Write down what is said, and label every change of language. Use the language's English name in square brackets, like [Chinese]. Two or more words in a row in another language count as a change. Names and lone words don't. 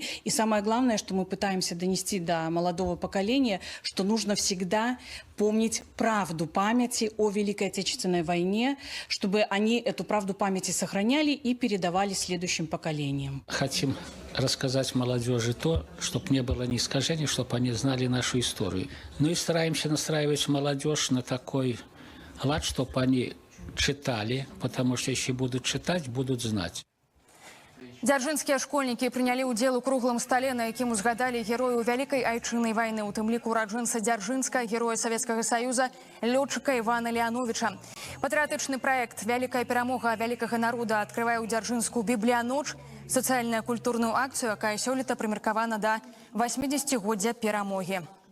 [Russian] И самое главное, что мы пытаемся донести до молодого поколения, что нужно всегда помнить правду памяти о Великой Отечественной войне, чтобы они эту правду памяти сохраняли и передавали следующим поколениям. Хотим рассказать молодежи то, чтобы не было ни искажений, чтобы они знали нашу историю. Ну и стараемся настраивать молодежь на такой лад, чтобы они читали, потому что если будут читать, будут знать. [Belarusian] Дзяржынскія школьнікі прынялі ўдзел у круглым стале, на якім узгадалі герою вялікай айчыннай вайны, у тым ліку ураджэнца Дзяржынска, героя Савецкага Саюза, лётчыка Івана Леановича. Патрыятычны праект «Вялікая перамога вялікага народа» адкрывае ў Дзяржынску бібліяноч, сацыяльна-культурную акцыю, якая сёлета прымеркавана да 80-годдзя перамогі.